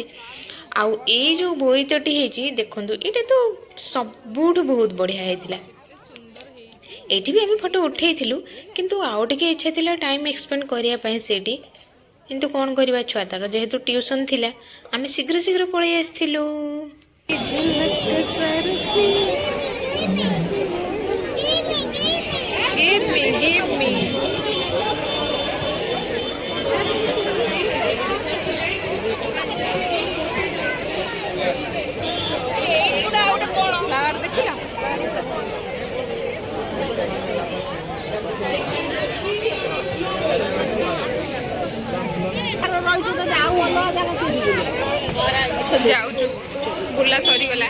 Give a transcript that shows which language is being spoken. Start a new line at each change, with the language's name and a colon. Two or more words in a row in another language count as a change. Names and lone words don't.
Odia: ଆଉ ଏଇ ଯେଉଁ ବୋଇତଟି ହେଇଛି ଦେଖନ୍ତୁ ଏଇଟା ତ ସବୁଠୁ ବହୁତ ବଢ଼ିଆ ହେଇଥିଲା। ଏଇଠି ବି ଆମେ ଫଟୋ ଉଠାଇଥିଲୁ କିନ୍ତୁ ଆଉ ଟିକେ ଇଚ୍ଛା ଥିଲା
English: time expend
Odia: କରିବା ପାଇଁ ସେଇଠି। କିନ୍ତୁ କ'ଣ କରିବା ଛୁଆ ତାର ଯେହେତୁ ଟ୍ୟୁସନ୍ ଥିଲା ଆମେ ଶୀଘ୍ର ଶୀଘ୍ର ପଳେଇ ଆସିଥିଲୁ।
English: Give me.
Odia: Flower ଦେଖିଲ? ଯାଉଛୁ ବୁଲା ସରିଗଲା।